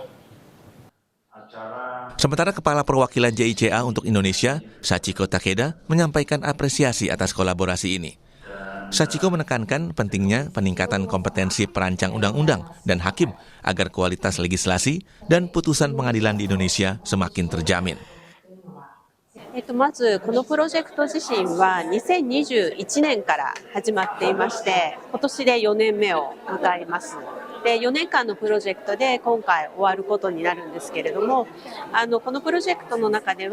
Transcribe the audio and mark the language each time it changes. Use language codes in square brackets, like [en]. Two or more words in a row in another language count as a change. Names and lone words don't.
[id] Sementara Kepala Perwakilan JICA untuk Indonesia, Sachiko Takeda, menyampaikan apresiasi atas kolaborasi ini. Sachiko menekankan pentingnya peningkatan kompetensi perancang undang-undang dan hakim agar kualitas legislasi dan putusan pengadilan di Indonesia semakin terjamin. [ja] まずこのプロジェクト自身は2021年から始まっていまして、今年で4年目を迎えます。で、4年間のプロジェクトで今回終わることになるんですけれども、このプロジェクトの中で